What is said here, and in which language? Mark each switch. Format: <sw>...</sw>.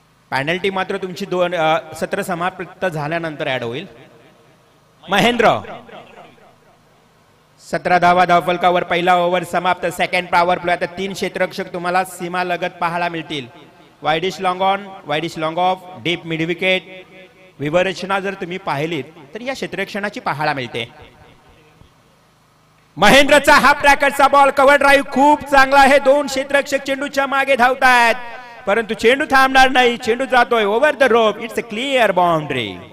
<mr>Penalty मात्र तुमची 17 समाप्त झाल्यानंतर ऍड होईल. महेंद्र 17 धावा धावफलकावर. पहिला ओव्हर समाप्त. Second power play. आता 3 क्षेत्ररक्षक तुम्हाला सीमा लगत पाहायला मिळतील.</mr> <en>Wideish long on, wideish long off, deep mid wicket.</en> <mr>विवरचना जर तुम्ही पाहिलीत तर या क्षेत्ररक्षणाची पाहायला मिळते. महेंद्रचा हा ट्रॅकरचा बॉल. कव्हर ड्राईव्ह खूप चांगला आहे. 2 क्षेत्ररक्षक चेंडूच्या मागे धावतायत, परंतु चेंडू थांबणार नाही. चेंडू जातोय over the rope.</mr> <en>It's a clear boundary.</en>